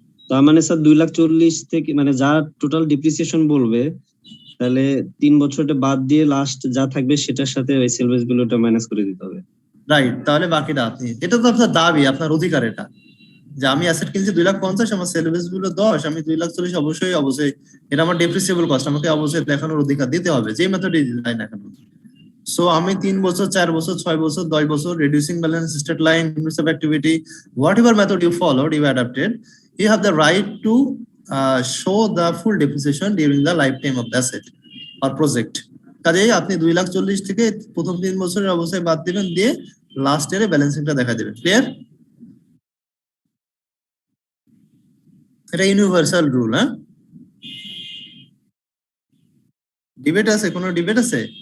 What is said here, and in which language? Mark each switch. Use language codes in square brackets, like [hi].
[bn] তার মানে স্যার 2,40,000 থেকে মানে যা টোটাল ডিপ্রিসিয়েশন বলবে, তাহলে 3 বছরটা বাদ দিয়ে লাস্ট যা থাকবে সেটার সাথে ওই সেলভেজ ভ্যালুটা মাইনাস করে দিতে হবে। রাইট, তাহলে বাকিটা আপনি, এটা তো আপনার দাবি, আপনার অধিকার এটা, যে আমি অ্যাসেট কিনছি 2,50,000, আমার সেলভেজ ভ্যালু 10, আমি 2,40,000 অবশ্যই এটা আমার ডেপ্রিসিয়েবল কস্ট, আমাকে অবশ্যই দেখানোর অধিকার দিতে হবে, যে মেথডে দেয় না কেন। সো আমি 3 বছর, 4 বছর, 6 বছর, 10 বছর, [en] Reducing balance, straight line, invest activity, whatever method you followed, you adapted, you have the right to show the full depreciation during the lifetime of the asset or project. [bn] কাজেই আপনি 2,40,000 থেকে প্রথম 3 বছরের অবস্থায় বাদ দিবেন, দিয়ে লাস্ট ইয়ারে ব্যালেন্সিংটা দেখা দেবেন। ক্লিয়ার? এটা ইউনিভার্সাল রুল। হ্যাঁ, ডিবেট আছে? কোনো ডিবেট আছে?